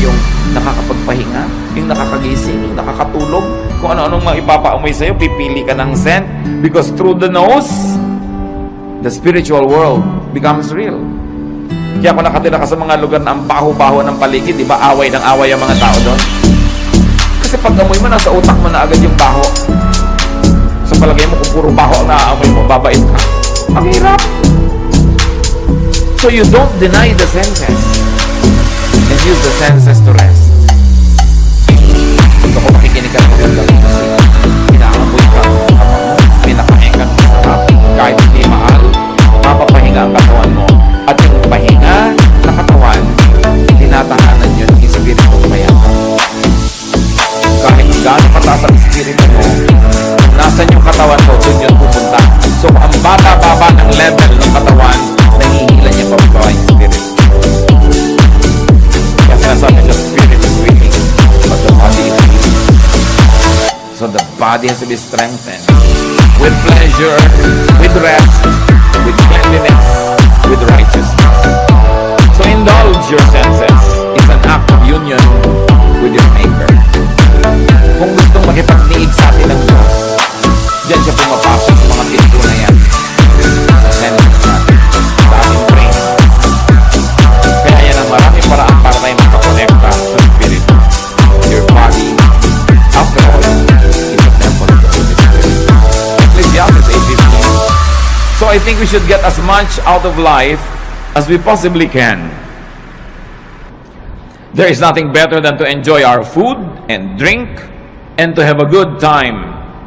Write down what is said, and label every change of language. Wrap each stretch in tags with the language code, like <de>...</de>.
<tl>Yung nakakapagpahinga, yung nakakagising, yung nakakatulog, kung ano-anong maipapaamoy sa'yo, pipili ka ng scent</tl> <en>because through the nose, the spiritual world becomes real.</en> <tl>Kaya kung nakatira ka sa mga lugar na ang baho-baho ng paligid, di ba away ng away ang mga tao doon? Kasi pag amoy mo, nasa utak mo na agad yung baho. Sa palagay mo, kung puro baho ang naaamoy mo, babait ka. Ang hirap.</tl> <en>So you don't deny the senses. And use the senses to rest.</en> <tl>Gusto ko makikinig ka ng magandang musika. Pinaamoy ka, pinakain ka ng masarap. Kahit hindi mahal, mapapahinga ang katawan mo. At yung pahinga na katawan, tinatahanan yun ng espiritu kaya. Kahit gaano kataas ang espiritu mo, nasan yung katawan mo, doon yun pupunta. So, ang baba-baba ng</tl> <en>level</en> <tl>ng katawan, nangihila niya pababa yung spirit. Kaya sinasabi,</tl> <en>the spirit is willing, but the body is weak. So, the body has to be strengthened with pleasure, with rest, with cleanliness, with righteousness. So, indulge your senses. It's an act of union with your Maker.</en> <tl>Kung gustong makipagniig sa atin ng Diyos, diyan siya pumapasok sa mga pinto na yan. Sa senses natin, sa ating brain. Kaya yan ang maraming paraan para tayo makakonekta sa Spirit.</tl> <en>Your body, after all, is a temple of the Holy Spirit. Ecclesiastes 8:15. So I think we should get as much out of life as we possibly can. There is nothing better than to enjoy our food and drink and to have a good time.</en>